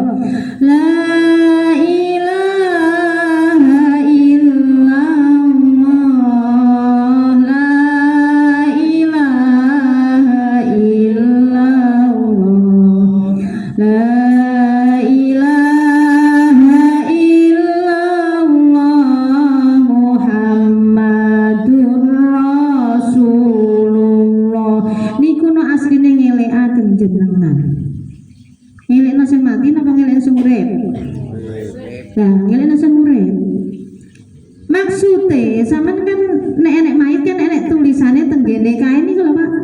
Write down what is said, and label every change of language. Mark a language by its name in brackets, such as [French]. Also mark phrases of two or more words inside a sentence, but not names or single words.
[Arabic] لا إله إلا الله، لا إله إلا الله، لا إله إلا الله، محمد رسول الله. [Javanese] Niku no asline ngelekaken jenengan. Ngelekno sing mati napa ngelekno sing urip? Lah, ngelekno sing urip. Maksude sampean kan nek enek mayit kan enek tulisane tenggene kae niku lho Pak.